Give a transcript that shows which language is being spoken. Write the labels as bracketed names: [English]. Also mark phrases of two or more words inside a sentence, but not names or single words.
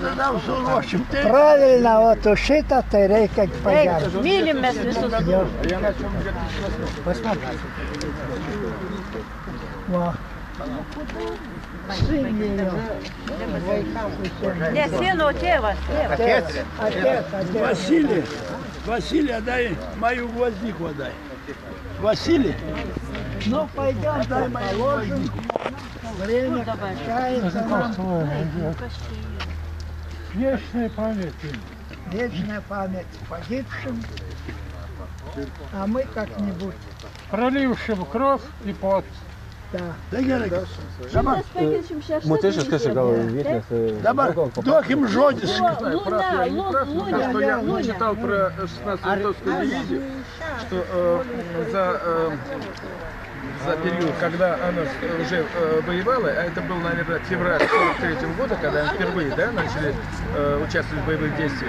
[Lithuanian] Pravilna, o tu šitą tai reikia pagerbti. Mylim mes visus. Va. Ne, seno tėvas. [Russian] Василий, дай мою гвоздику, дай. Василий, Ну, пойдем, дай мою гвоздику. время кончается. Вечная память. Вечная память погибшим, а мы как-нибудь. Пролившим кровь и пот. Да. Мотишь, скажи, ветер. [Lithuanian] Dabar duokim žodis. [Russian] Я читал про 16-ю литовскую дивизию, что за период, когда она уже воевала, а это был, наверное, февраль 43-го года, когда они впервые начали участвовать в боевых действиях.